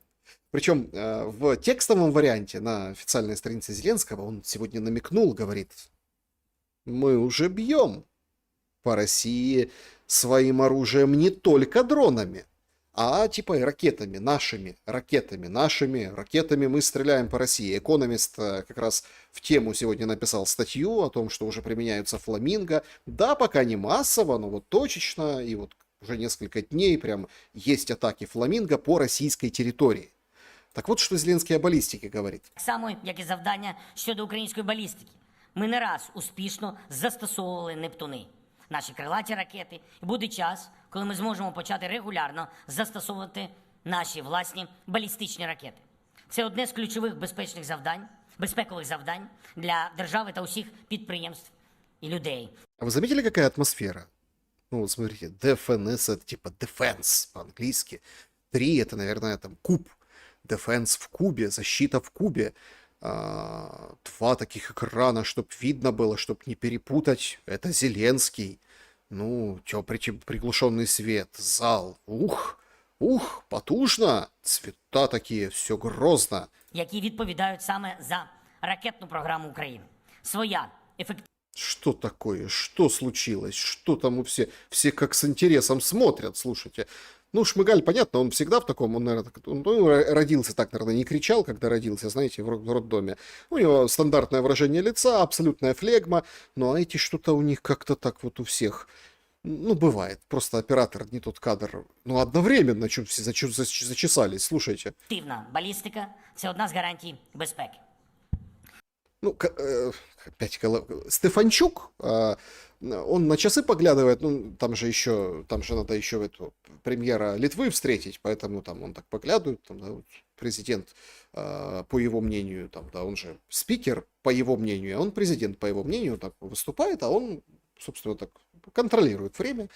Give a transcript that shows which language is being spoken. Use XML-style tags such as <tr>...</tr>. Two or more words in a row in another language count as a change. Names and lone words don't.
<ru>Причем в текстовом варианте на официальной странице Зеленского он сегодня намекнул, говорит, мы уже бьем по России своим оружием не только дронами, а типа и ракетами, нашими ракетами мы стреляем по России. Экономист как раз в тему сегодня написал статью о том, что уже применяются фламинго. Да, пока не массово, но вот точечно, и вот уже несколько дней прям есть атаки фламинго по российской территории. Так вот, что Зеленский о</ru> <uk>балістиці говорить. Так само, як і завдання щодо української балістики. Ми не раз успішно застосовували «Нептуни», наші крилаті ракети. І буде час, коли ми зможемо почати регулярно застосовувати наші власні балістичні ракети. Це одне з ключових безпекових завдань для держави та усіх підприємств і людей.</uk> <ru>А вы заметили, какая атмосфера? Ну, вот смотрите, DFNS это типа defense по-английски. 3 это, наверное, там куб. Defense в кубе, защита в кубе. 2 таких экрана, чтобы видно было, чтобы не перепутать. Это Зеленский. Ну, приглушенный свет, зал. Ух, потужно. Цвета такие, все грозно.</ru> <uk>Які відповідають саме за ракетну програму України. Своя ефективна.</uk> <ru>Что такое? Что случилось? Что там все как с интересом смотрят, слушайте. Ну, Шмыгаль, понятно, он всегда в таком, он, наверное, родился так, наверное, не кричал, когда родился, знаете, в роддоме. У него стандартное выражение лица, абсолютная флегма, ну, а эти что-то у них как-то так вот у всех, ну, бывает. Просто оператор не тот кадр, ну, одновременно все зачесались, слушайте.</ru> <uk>Ефективна балістика – це одна з гарантій безпеки.</uk> <ru>Ну, опять Стефанчук, он на часы поглядывает, ну, там же надо еще эту премьера Литвы встретить, поэтому там он так поглядывает, там, да, вот, президент, по его мнению, там, да, он же спикер, по его мнению, а он президент, по его мнению, так выступает, а он, собственно, так контролирует время.</ru>